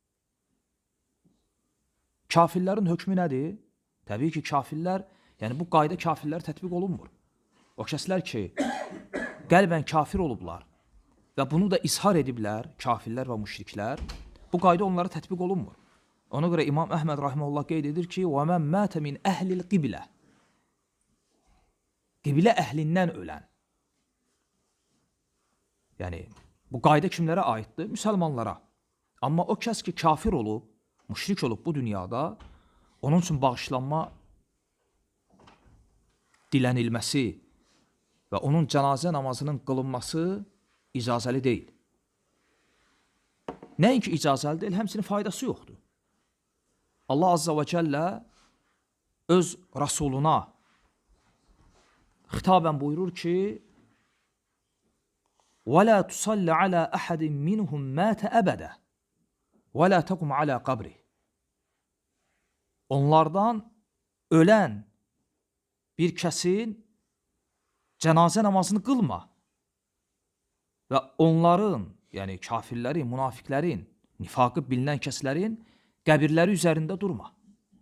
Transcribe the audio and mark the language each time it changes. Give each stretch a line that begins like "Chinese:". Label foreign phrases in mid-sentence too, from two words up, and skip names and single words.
Azerbaijani: Kafirlərin hökmü nədir? Təbii ki, kafirlər, yəni bu qayda kafirlər tətbiq olunmur. O kəslər ki, qəlbən kafir olublar və bunu da izhar ediblər, kafirlər və müşriklər, bu qayda onlara tətbiq olunmur. Ona görə İmam Əhməd rahiməhullah qeyd edir ki,
Arabic: وَمَنْ مَاتَ مِنْ أَهْلِ الْقِبْلَةِ
Azerbaijani: Qiblə əhlindən ölən. Yəni, bu qayda kimlərə aiddir? Müsəlmanlara. Amma o kəs ki, kafir olub, müşrik olub bu dünyada, onun üçün bağışlanma dilənilməsi və onun cənazə namazının qılınması icazəli deyil. Nəinki icazəli deyil, həmçinin faydası yoxdur. Allah
Arabic: عز وجل
Azerbaijani: öz Rasuluna xitabən buyurur ki,
Arabic: وَلَا تُصَلِّ عَلَى أَحَدٍ مِّنْهُمْ مَاتَ أَبَدًا وَلَا تَقُمْ عَلَى قَبْرِهِ
Azerbaijani: Onlardan ölən bir kəsin cənazə namazını qılma və onların, yəni kafirlərin, münafiqlərin, nifaqı bilinən kəslərin qəbirləri üzərində durma.